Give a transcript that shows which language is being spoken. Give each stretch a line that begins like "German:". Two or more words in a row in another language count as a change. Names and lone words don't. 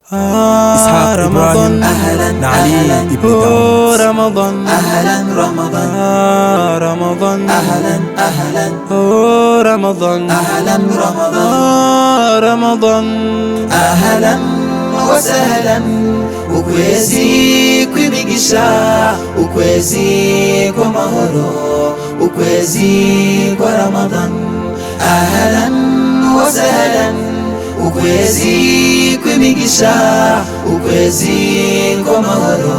Arabic: إسحاق إبراهيم نعلي ابن داود رمضان أهلا رمضان رمضان أهلا أهلا رمضان أهلا رمضان رمضان أهلا وسهلا
Rundi: ukwezi kw'imigisha ukwezi kw'amahoro ukwezi kwa Ramadan
Arabic: أهلا وسهلا
Rundi: ukwezi kw'imigisha ukwezi kw'amahoro